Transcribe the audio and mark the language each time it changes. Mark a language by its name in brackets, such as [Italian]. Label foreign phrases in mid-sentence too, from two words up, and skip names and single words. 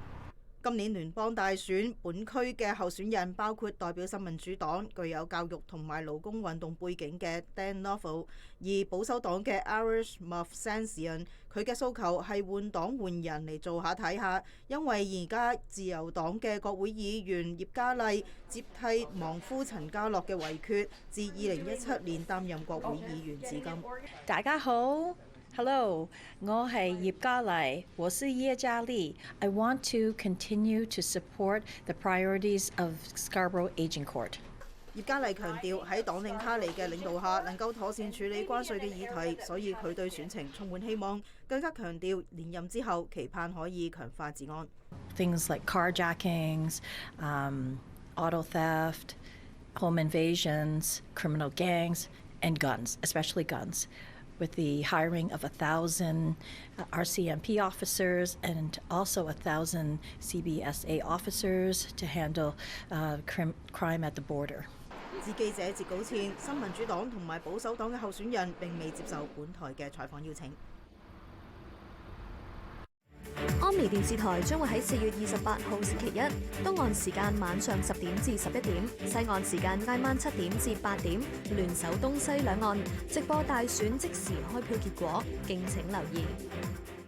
[Cantonese] 今年聯邦大選，本區嘅候選人包括代表新民主黨、具有教育同埋勞工運動背景嘅 Dan Novel， 而保守黨嘅 Irish Movsansian， 佢嘅訴求係換黨換人嚟做下睇下，因為而家自由黨嘅國會議員葉嘉麗接替亡夫陳家樂嘅遺缺，自2017年擔任國會議員至今。大家好。 [English] Hello， [Cantonese] 我係葉嘉麗，我是葉嘉麗。 [English] I want to continue to support the priorities of Scarborough Agincourt。 [Cantonese] 葉嘉麗強調喺黨領卡尼嘅領導下，能夠妥善處理關稅嘅議題，所以佢對選情充滿希望。更加強調連任之後，期盼可以強化治安。 [English] Things like carjackings, auto theft, home invasions, criminal gangs, and guns, especially guns.With the hiring of 1,000 RCMP officers and also 1,000 CBSA officers to handle crime at the border. [Cantonese] 自記者截稿前，新民主黨同埋保守黨嘅候選人並未接受本台嘅採訪邀請。安微電視台將會喺4月28號星期一，東岸時間晚上10點至11點，西岸時間挨晚7點至8點，聯手東西兩岸直播大選即時開票結果，敬請留意。